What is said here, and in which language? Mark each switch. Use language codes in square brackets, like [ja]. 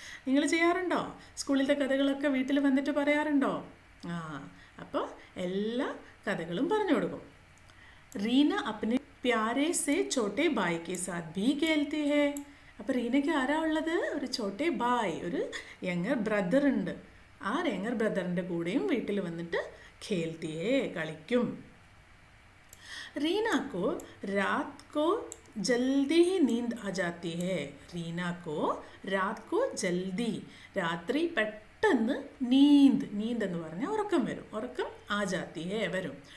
[ml] നിങ്ങൾ ചെയ്യാറുണ്ടോ, സ്കൂളിലത്തെ കഥകളൊക്കെ വീട്ടിൽ വന്നിട്ട് പറയാറുണ്ടോ? അപ്പോൾ എല്ലാ കഥകളും പറഞ്ഞു കൊടുക്കും. [hi] റീന अपने प्यारे से छोटे भाई के साथ भी खेलती है. [ml] അപ്പോൾ റീനയ്ക്ക് ആരാ ഉള്ളത്, ഒരു ചോട്ടെ ബായ്, ഒരു യങ്ങർ ബ്രദർ ഉണ്ട്. ആ യങ്ങർ ബ്രദറിൻ്റെ കൂടെയും വീട്ടിൽ വന്നിട്ട് ഖേൽത്തി ഹേ, കളിക്കും. റീന കോ രാത് കോ ജൽദി ഹി നീന്ത് ആ ജാത്തി ഹേ, റീന കോ രാത് കോ ജൽദി, രാത്രി പെട്ടെന്ന് നീന്ത് എന്ന് പറഞ്ഞാൽ ഉറക്കം വരും, ഉറക്കം ആ ജാത്തി ഹേ വരും.